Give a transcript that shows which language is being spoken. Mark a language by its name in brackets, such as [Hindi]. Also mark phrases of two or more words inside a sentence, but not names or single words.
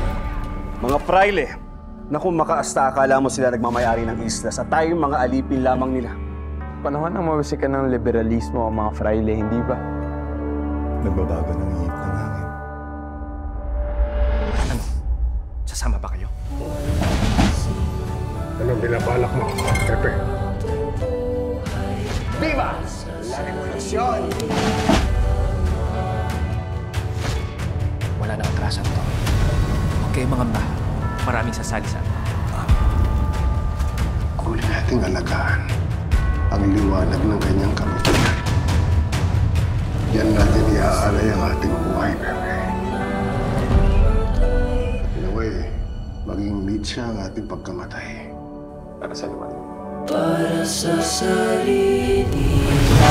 [Filipino] Mga fraile, na kung makaasta akala mo sila nagmamayari ng isla sa tayong mga alipin lamang nila. Panahon ng mawisikan ng liberalismo ang mga fraile, hindi ba? Nagbabago ng ihip ng hangin. Ano? Sasama ba kayo? Anong binabalak mo, Pepe? [Spanish] Viva la revolusyon! [Filipino] Wala na atrasan to. Huwag kayong mangamba. Maraming sasali sa atin. Huli nating alagaan ang liwanag ng kanyang kabutihan. Yan natin iaalay ang ating buhay, Pepe. [English] In a way, [Filipino] maging lead siya ang ating pagkamatay para sa liwanag. Para sa sarili